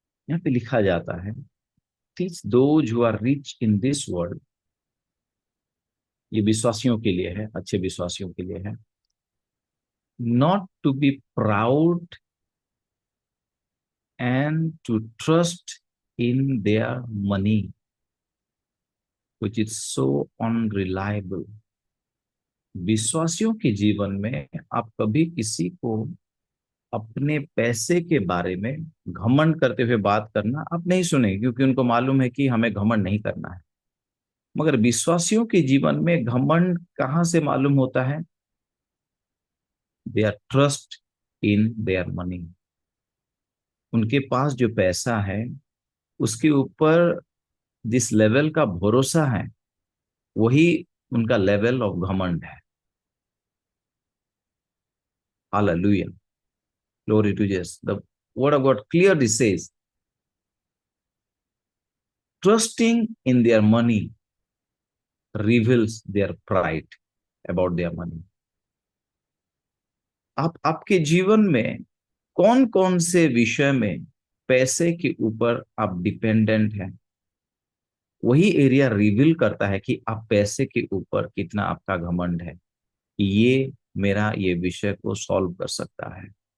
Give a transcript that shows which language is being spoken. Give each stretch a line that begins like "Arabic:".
Hindi: यहाँ पे लिखा जाता है,
English: teach those who are rich in this world,
Hindi: ये विश्वासियों के लिए है,
English: अच्छे विश्वासियों के लिए है, not to be proud and to trust in their money, which is so unreliable.
Hindi: विश्वासियों के जीवन में आप कभी किसी को अपने पैसे के बारे में घमंड करते हुए बात करना आप नहीं सुनेंगे, क्योंकि उनको मालूम है कि हमें घमंड नहीं करना है। मगर विश्वासियों के जीवन में घमंड कहां से मालूम होता है?
English: Their trust in their money.
Hindi: उनके पास जो पैसा है उसके ऊपर जिस लेवल का भरोसा है वही उनका लेवल ऑफ घमंड है।
English: Hallelujah, glory to Jesus. The word of God clearly says, trusting in their money reveals their pride about their money.
Hindi: आपके जीवन में कौन कौन से विषय में पैसे के ऊपर आप डिपेंडेंट हैं, वही एरिया रिवील करता है कि आप पैसे के ऊपर कितना आपका घमंड है। ये मेरा ये विषय को सॉल्व कर सकता है।